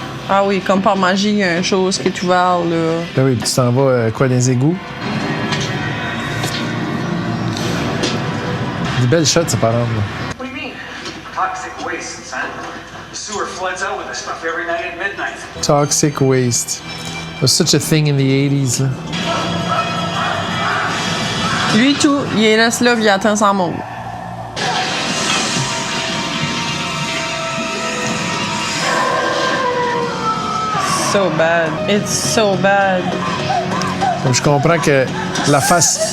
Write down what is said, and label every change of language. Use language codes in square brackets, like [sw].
[fr] Ah oui, comme par magie, il y a une chose qui est ouverte, là. Là, oui, puis tu t'en vas, quoi, dans les égouts? Des belles shots, ça, par exemple, là. [en] What do you mean? Toxic waste, son. The sewer floods out with this stuff every night at midnight. Toxic waste. It was such a thing in the 80s, là. [fr] Lui, tout, il est là, puis il attend son monde. [en] So bad. It's so bad. [fr] Comme je comprends que la face...